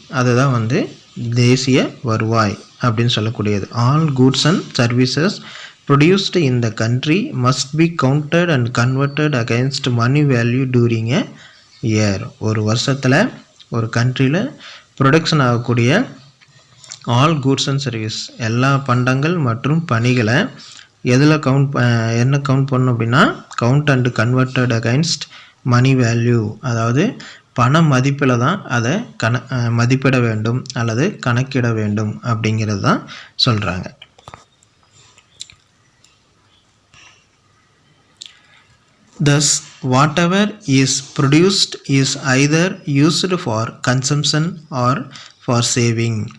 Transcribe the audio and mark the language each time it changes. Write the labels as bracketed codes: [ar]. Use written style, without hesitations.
[ta] அதுதான் தேசிய வருவாய் அப்படின்னு சொல்லக்கூடியது. [en] All goods and services produced in the country must be counted and converted against money value during a year. [ta] ஒரு வருஷத்தில் ஒரு கண்ட்ரியில் ப்ரொடக்ஷன் ஆகக்கூடிய [en] all goods and service [ta] எல்லா பண்டங்கள் மற்றும் பணிகளை எதில் என்ன கவுண்ட் பண்ணணும் அப்படின்னா [en] count and converted against money value, [ta] அதாவது பண மதிப்பில் தான் அதை மதிப்பிட வேண்டும் அல்லது கணக்கிட வேண்டும் அப்படிங்கிறது தான் சொல்கிறாங்க. [en] Thus, whatever is produced is either used for consumption or for saving.